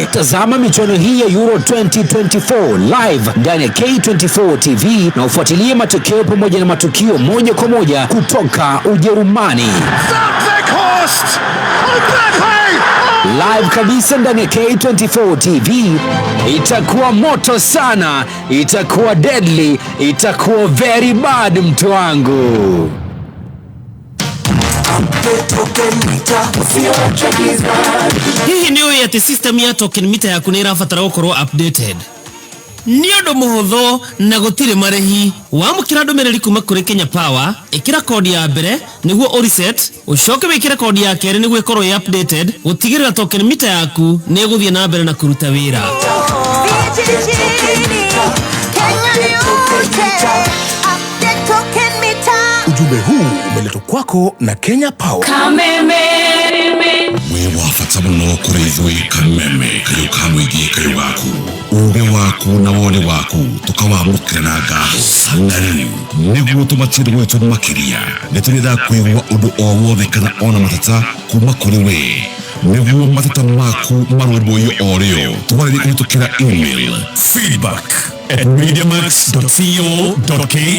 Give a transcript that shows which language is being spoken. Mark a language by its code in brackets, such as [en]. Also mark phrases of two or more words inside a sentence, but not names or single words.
[sw] Tazama michuano hii ya Euro 2024 live ndani ya K24 TV na ufuatilie matokeo pamoja na matukio moja kwa moja kutoka Ujerumani. Live kabisa ndani ya K24 TV. Itakuwa moto sana, itakuwa deadly, itakuwa [en] very bad [sw] mtu wangu. [ki] Hihi ni uĩ atĩ system ya [en] token meter [ki] yaku nĩ ĩrabatara gũkorwo updated? Nĩ ũndũ mũhũthũ na gũtirĩ marĩhi. Wamũkĩra ndũmĩrĩri kuma kũrĩ Kenya Power, ĩkĩra kodi ya mbere nĩguo ũreset, ũcoke wĩkĩre kodi ya kerĩ nĩguo ĩkorwo ĩ updated, gũtigĩrĩra [en] token meter [ki] yaku nĩ ĩgũthiĩ na mbere na kũruta wĩra. [sw] Ujumbe huu umeletwa kwako na Kenya Power. [ki] Kameme. We wafata muno kuri ithui Kameme kayo kamwigi kayo waku uge waku na wole waku tukawamukira na ngaho sanari niguo tumatire gwetu makiria nituritha kwigwa undu o wothe kana ona matata kuma kuri we niguo matata maku marũmbũiyo o rĩo tũmarĩrie kũhĩtũkĩra email feedback@mediamax.co.ke.